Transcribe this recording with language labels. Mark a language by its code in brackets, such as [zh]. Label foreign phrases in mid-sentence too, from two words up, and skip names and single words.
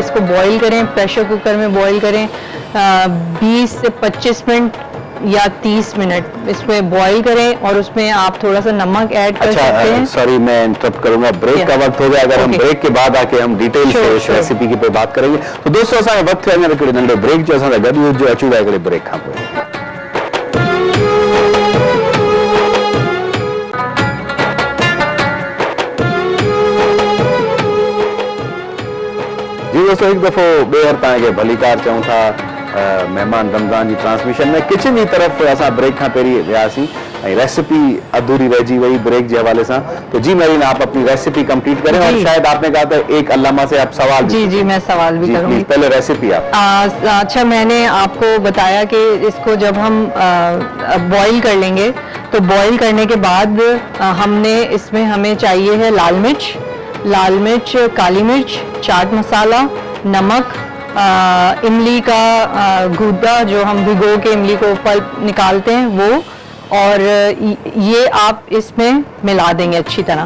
[ur] اس کو بوائل کریں, [en] pressure cooker [ur] میں بوائل کریں، 20 سے 25 منٹ یا 30 منٹ اس میں بوائل کریں، اور اس میں آپ تھوڑا سا نمک ایڈ کر سکتے ہیں. سوری میں انٹرپٹ کروں گا، بریک کا وقت ہو گیا، اگر ہم بریک کے بعد آکے ہم ڈیٹیل سے اس ریسیپی کی پہ بات کریں گے. [sd] तो दोस्तों असां वक्त है हिकड़े नंढे ब्रेक जो असां गॾु जो अचूं था हिकड़े ब्रेक खां पोइ। जी दोस्तों एक दफ़ो ॿीहर तव्हांखे भलीकार चऊं था। मेहमान रमज़ान जी ट्रांसमिशन में किचन की तरफ असां ब्रेक खां पहिरीं वियासीं ऐं रेसिपी अधूरी रहिजी वई ब्रेक के हवाले से। [ur] تو جی میرین آپ اپنی ریسیپی کمپلیٹ کریں، اور شاید آپ نے کہا تھا ایک علامہ سے آپ سوال جی جی میں سوال بھی کروں گی. پہلے ریسیپی آپ. اچھا، میں نے آپ کو بتایا کہ اس کو جب ہم بوائل کر لیں گے تو بوائل کرنے کے بعد ہم نے اس میں ہمیں چاہیے ہے لال مرچ، کالی مرچ، چاٹ مصالحہ، نمک، املی کا گودا جو ہم بھگو کے املی کو پلپ نکالتے ہیں وہ، اور یہ آپ اس میں ملا دیں گے اچھی طرح.